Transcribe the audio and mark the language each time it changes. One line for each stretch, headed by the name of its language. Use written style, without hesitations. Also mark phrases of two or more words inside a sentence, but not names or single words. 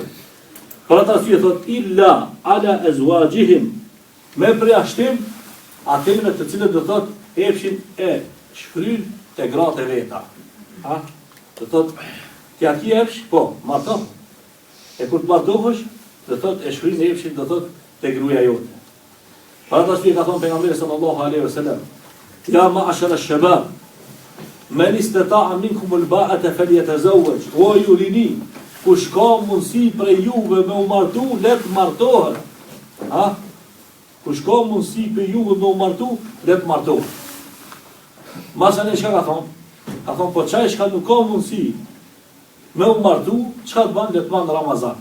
Albanian: Për atë arsye thotë
Arabic: إلا على أزواجهم,
Albanian: me përjashtim atyre të cilët do thotë epshin e shkryn te gratë e veta. Do thotë t'ja ki epsh, po, martoh. E kur të martohesh, do thotë e shkryn epshin do thotë te gruaja jote. Për atë arsye ka thonë pejgamberi
Arabic: صلى الله عليه وسلم يا معشر الشباب من استطاع منكم الباءة فليتزوج,
Albanian: o ju rini, kush ka mundësi prej juve me u martu, let martohet. Kush ka mundësi për juve me u martu, let martohet. Masën e shka ka thonë? Ka thonë, po qaj shka nuk ka mundësi me u martu, qka të banë, let banë Ramazan.